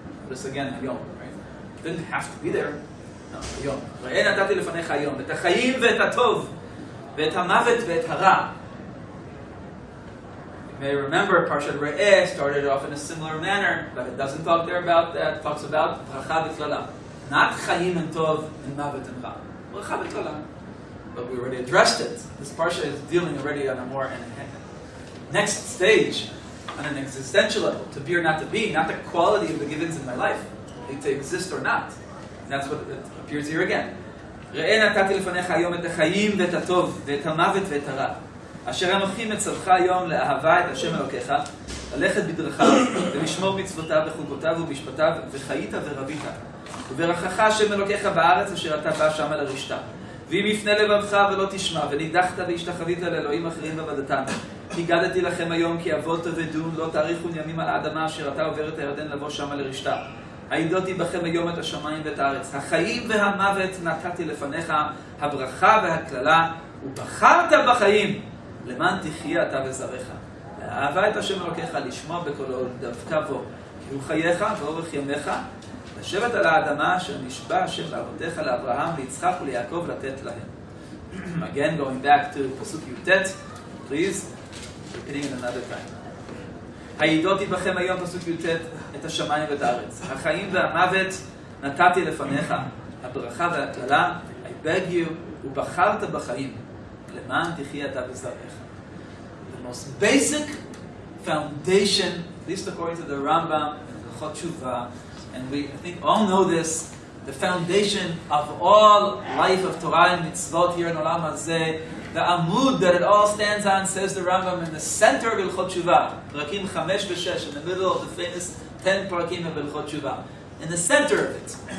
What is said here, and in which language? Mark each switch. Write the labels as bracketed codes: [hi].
[en] This again, היום, right? It didn't have to be there. No, [he] היום. ראה נתתי לפניך היום. את החיים ואת הטוב, ואת המוות ואת הרע. [en] You may remember, Parshat Re'eh started off in a similar manner, but it doesn't talk there about that. It talks about bracha v'klala. Not chayim and tov and mavet and ra. Bracha v'klala. But we already addressed it. This parsha is dealing already on a more next stage, on an existential level, to be or not to be, not the quality of the givens in my life, to exist or not. And that's what it appears here again. [he] ראה נתתי לפניך היום את החיים ואת הטוב ואת המוות ואת הרע. אשר אנוכי מצווך היום לאהבה את השם אלוקיך, ללכת בדרכיו ולשמור מצוותיו וחוקותיו ומשפטיו, וחיית ורבית. וברכך השם אלוקיך בארץ אשר אתה בא שמה לרשתה. ואם יפנה לבבך ולא תשמע, ונידחת והשתחווית לאלוהים אחרים ועבדתם. הגדתי לכם היום כי אבות תאבדון, לא תאריכו ימים על האדמה אשר אתה עובר את הירדן לבוא שמה לרשתה. העידותי בכם היום את השמיים ואת הארץ. החיים והמוות נתתי לפניך, הברכה והקללה, ובחרת בחיים, למען תחיה אתה וזרעך. לאהבה את השם אלוקיך, לשמוע בקולו, דווקא בו, כי הוא חייך ואורך ימיך, לשבת על האדמה אשר נשבע השם לאבותיך לאברהם, ליצחק וליעקב לתת להם. [en] Again, going back to [he] פסוק י"ט, [en] please, repeating it another time. [he] העידותי בכם היום, פסוק י"ט, את השמיים ואת הארץ. החיים והמוות נתתי לפניך, הברכה והקללה, [en] I beg you, [he] ובחרת בחיים, למען תחיה אתה וזרעך. [en] The most basic foundation, at least according to the Rambam and the Chot Tshuva, and we, I think, all know this, the foundation of all life of Torah and mitzvot here in Olam Hazeh, the Amud that it all stands on, says the Rambam, in the center of Ilchot Tshuva, Parakim 5 ו-6, in the middle of the famous 10 Parakim of Ilchot Tshuva. in the center of it.